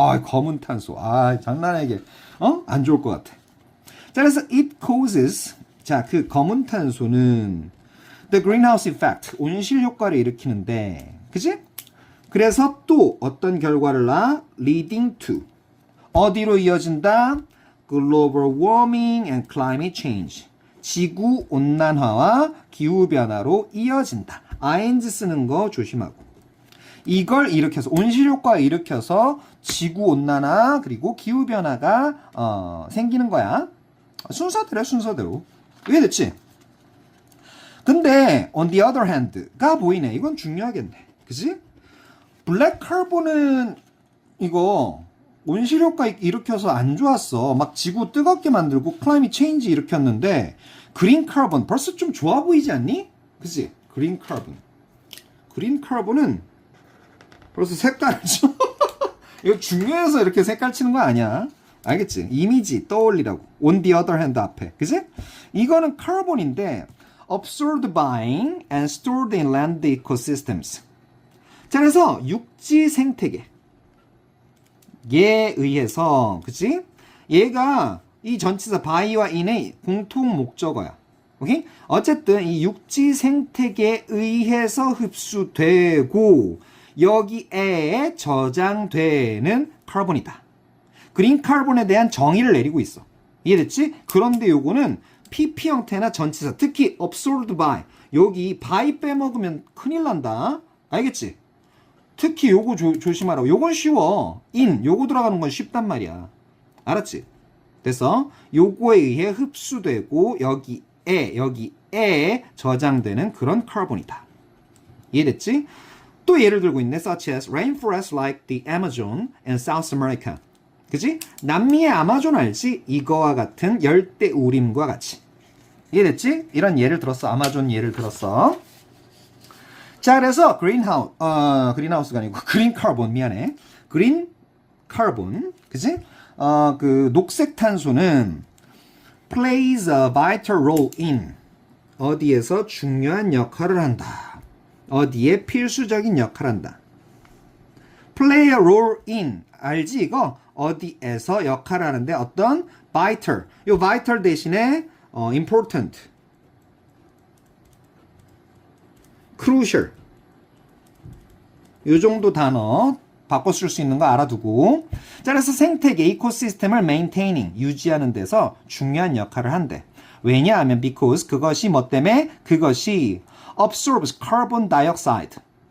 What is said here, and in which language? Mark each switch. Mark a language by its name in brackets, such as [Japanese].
[Korean] 검은 탄소. 장난 아니게. 안 좋을 것 같아. 자, 그래서 [English] it causes. [Korean] 자, 그 검은 탄소는 [English] the greenhouse effect. [Korean] 온실 효과를 일으키는데. 그지? 그래서 또 어떤 결과를 낳아? [English] leading to. [Korean] 어디로 이어진다? [English] global warming and climate change. [Korean] 지구 온난화와 기후 변화로 이어진다. ing 쓰는 거 조심하고. 이걸 일으켜서 온실 효과 일으켜서 지구 온난화 그리고 기후 변화가 생기는 거야. 순서대로. 이해됐지? 근데 [English] on the other hand [Korean] 가 보이네. 이건 중요하겠네. 그지? 블랙 카본은 이거 온실 효과 일으켜서 안 좋았어. 막 지구 뜨겁게 만들고 클라이밋 체인지 일으켰는데 그린 카본 벌써 좀 좋아 보이지 않니? 그치? 그린 카본은 벌써 색깔을 좀 이거 중요해서 이렇게 색깔 치는 거 아니야. 알겠지? 이미지 떠올리라고. [English] on the other hand [Korean] 앞에. 그치? 이거는 카본인데 [English] absorbed by and stored in land ecosystems. [Korean] 자, 그래서 육지 생태계 에 의해서, 그치? 얘가 이 전치사 by와 in의 공통 목적어야. 오케이? 어쨌든 이 육지 생태계에 의해서 흡수되고 여기에 저장되는 카본이다. 그린 카본에 대한 정의를 내리고 있어. 이해됐지? 그런데 요거는 PP 형태나 전치사, 특히 [English] absorbed by, [Korean] 여기 by 빼먹으면 큰일 난다. 알겠지? 특히 요거 조심하라고. 요건 쉬워. in, 요거 들어가는 건 쉽단 말이야. 알았지? 됐어? 요거에 의해 흡수되고 여기에 저장되는 그런 카본이다. 이해됐지? 또 예를 들고 있네. [English] Such as rainforests like the Amazon and South America. [Korean] 그지? 남미의 아마존 알지? 이거와 같은 열대 우림과 같이. 이해됐지? 이런 예를 들었어. 아마존 예를 들었어. 자, 그래서 그린하우스가 아니고 그린 카본, 미안해. 그린 카본, 그지? 그 녹색 탄소는 [English] plays a vital role in, [Korean] 어디에서 중요한 역할을 한다. 어디에 필수적인 역할을 한다. [English] play a role in, [Korean] 알지 이거? 어디에서 역할을 하는데 어떤 vital, 요 vital 대신에 important, crucial, 요 정도 단어 바꿔 쓸 수 있는 거 알아두고. 자, 그래서 생태계 이코시스템을 maintaining, 유지하는 데서 중요한 역할을 한대. 왜냐하면 because, 그것이 뭐 때문에? 그것이 [English] absorbs carbon dioxide.